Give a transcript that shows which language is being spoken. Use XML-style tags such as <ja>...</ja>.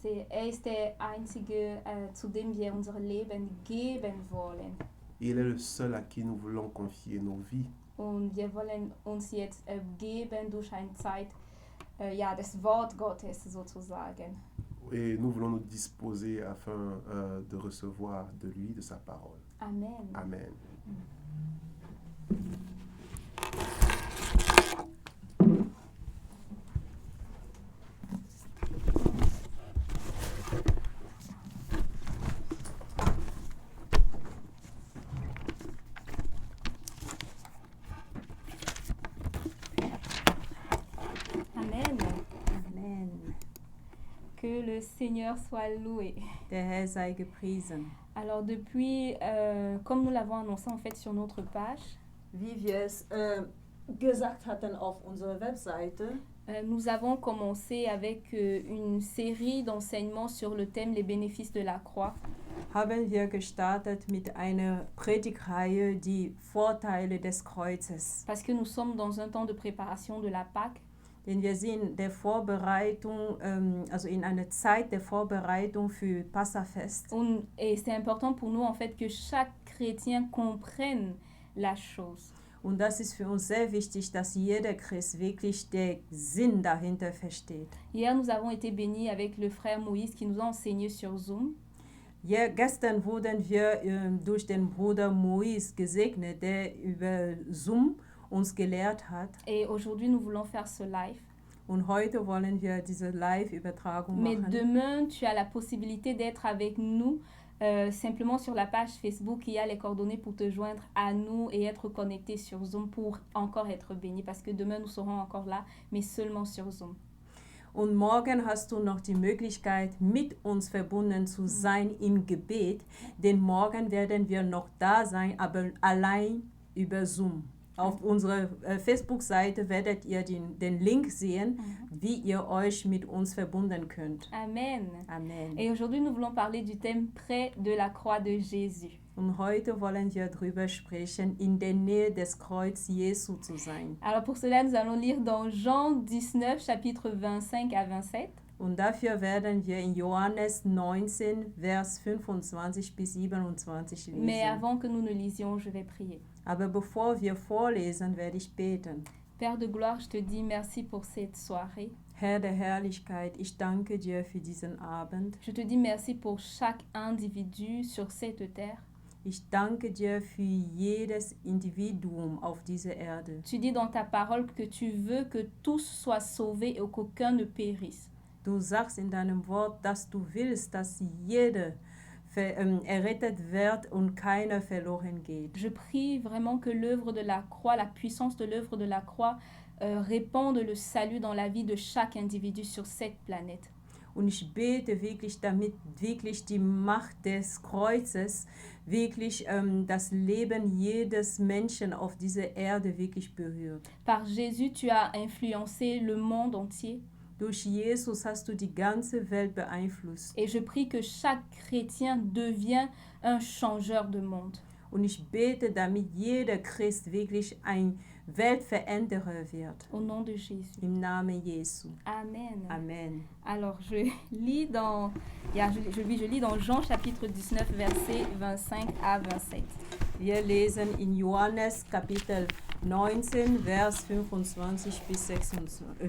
<de>Er ist der Einzige, zu dem wir unser Leben geben wollen.</de> <fr>Il est le seul à qui nous voulons confier nos vies.</fr> <de>Und wir wollen uns jetzt geben durch eine Zeit, das Wort Gottes sozusagen.</de> <fr>Et nous voulons nous disposer afin de recevoir de lui, de sa parole. Amen. Amen. Amen. Amen. Que le Seigneur soit loué.</fr> <de>Der Herr sei gepriesen.</de> <fr>Alors depuis, comme nous l'avons annoncé en fait sur notre page,</fr> <de>Wie wir es gesagt hatten auf unserer Webseite,</de> <fr>nous avons commencé avec une série d'enseignements sur le thème les bénéfices de la croix.</fr> <de>haben wir gestartet mit einer Predigtreihe, die Vorteile des Kreuzes.</de> <fr>Parce que nous sommes dans un temps de préparation de la Pâque.</fr> <de>Denn wir sind der Vorbereitung, also in einer Zeit der Vorbereitung für Passafest.</de> <fr>Et c'est important pour nous en fait que chaque chrétien comprenne la chose.</fr> <de>Und das ist für uns sehr wichtig, dass jeder Christ wirklich den Sinn dahinter versteht.</de> <fr>Hier, nous avons été bénis avec le frère Moïse qui nous a enseigné sur Zoom.</fr> <de>Ja, gestern wurden wir durch den Bruder Moïse gesegnet, der über Zoom uns gelehrt hat.</de> <fr>Et aujourd'hui, nous voulons faire ce live.</fr> <de>Und heute wollen wir diese Live-Übertragung</de> <fr>Mais</fr> <de>machen.</de> <fr>demain, tu as la possibilité d'être avec nous simplement sur la page Facebook. Il y a les coordonnées pour te joindre à nous et être connecté sur Zoom pour encore être béni. Parce que demain, nous serons encore là, mais seulement sur Zoom.</fr> <de>Und morgen hast du noch die Möglichkeit, mit uns verbunden zu sein im Gebet, denn morgen werden wir noch da sein, aber allein über Zoom. Auf unserer Facebook-Seite werdet ihr den Link sehen, wie ihr euch mit uns verbunden könnt. Amen. Amen.</de> <fr>Et aujourd'hui, nous voulons parler du thème près de la croix de Jésus.</fr> <de>Und heute wollen wir darüber sprechen, in der Nähe des Kreuz Jesu zu sein.</de> <fr>Alors pour cela, nous allons lire dans Jean 19, chapitre 25 à 27.</fr> <de>Und dafür werden wir in Johannes 19, Vers 25 bis 27 lesen.</de> <fr>Mais avant que nous ne lisions, je vais prier.</fr> <de>Aber bevor wir vorlesen, werde ich beten.</de> <fr>Père de gloire, je te dis merci pour cette soirée.</fr> <de>Herr der Herrlichkeit, ich danke dir für diesen Abend.</de> <fr>Je te dis merci pour chaque individu sur cette terre.</fr> <de>Ich danke dir für jedes Individuum auf dieser Erde.</de> <fr>Tu dis dans ta parole que tu veux que tous soient sauvés et qu'aucun ne périsse.</fr> <de>Du sagst in deinem Wort, dass du willst, dass jeder errettet wird und keiner verloren geht.</de> <fr>Je prie vraiment que l'œuvre de la croix, la puissance de l'œuvre de la croix, répande le salut dans la vie de chaque individu sur cette planète.</fr> <de>Und ich bete wirklich, damit wirklich die Macht des Kreuzes wirklich das Leben jedes Menschen auf dieser Erde wirklich berührt.</de> <fr>Par Jésus, tu as influencé le monde entier.</fr> <de>Durch Jesus hast du die ganze Welt beeinflusst.</de> <fr>Et je prie que chaque chrétien devienne un changeur de monde.</fr> <de>Und ich bete, damit jeder Christ wirklich ein Weltveränderer wird.</de> <fr>Au nom de Jésus.</fr> <de>Im Namen Jesu. Amen. Amen.</de> <fr>Alors, je lis dans Jean chapitre 19, versets 25 à 27.</fr> <de>Wir lesen in Johannes Kapitel 19, Vers 25 bis 27.</de>